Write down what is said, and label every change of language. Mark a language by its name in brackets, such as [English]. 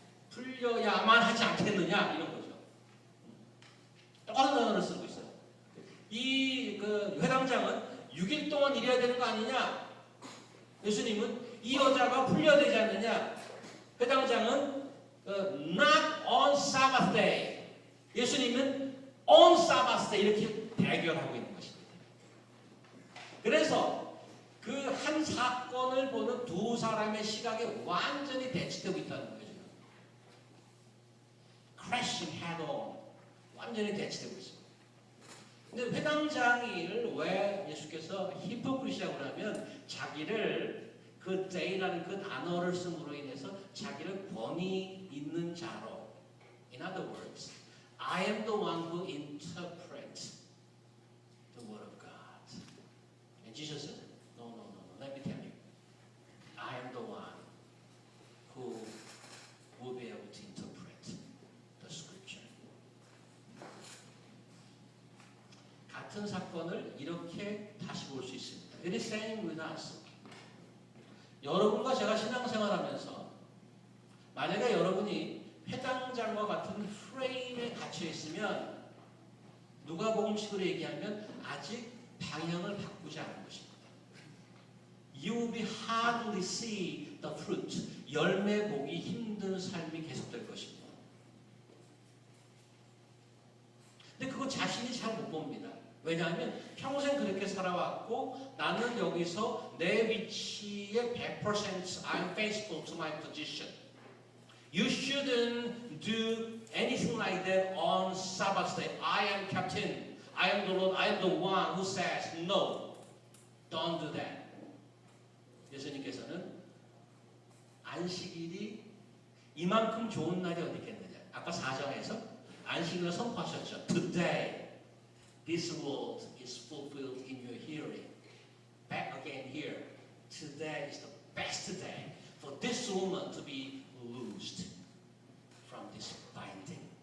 [Korean] 풀려야만 하지 않겠느냐 이런 거죠. 똑같은 단어를 쓰고 있어요. 이 회당장은 6일 동안 일해야 되는 거 아니냐? 예수님은 이 여자가 풀려야 되지 않느냐? 회당장은 [English] not on Sabbath day. [Korean] 예수님은 [English] on Sabbath day [Korean] 이렇게 대결하고 있는 것입니다. 그래서 그 한 사건을 보는 두 사람의 시각에 완전히 대치되고 있다는 거죠. [English] crashing head on [Korean] 완전히 대치되고 있습니다. 근데 회당장을 왜 예수께서 히포크리시라고 하면 자기를 그 day라는 그 단어를 씀으로 인해서 자기를 권위 있는 자로 [English] in other words I am the one who interprets the word of God. And Jesus said, no, let me tell you. I am the one who will be able to interpret the scripture. [Korean] 같은 사건을 이렇게 다시 볼 수 있습니다. [English] It is same with us. [Korean] 여러분과 제가 신앙생활하면서 만약에 여러분이 회당장과 같은 프레임에 갇혀 있으면 누가복음식으로 얘기하면 아직 방향을 바꾸지 않은 것입니다. [English] You will be hardly see the fruit. [Korean] 열매 보기 힘든 삶이 계속될 것입니다. 근데 그거 자신이 잘 못 봅니다. 왜냐하면 평생 그렇게 살아왔고 나는 여기서 내 위치에 100% [English] I'm faithful to my position. You shouldn't do anything like that on Sabbath day. I am captain. I am the Lord. I am the one who says no. Don't do that. [Korean] 예수님께서는 안식일이 이만큼 좋은 날이 어디 있겠느냐. 아까 4장에서 안식일을 선포하셨죠. [English] Today, this word is fulfilled in your hearing. Back again here. Today is the best day for this woman to be loosed from this binding.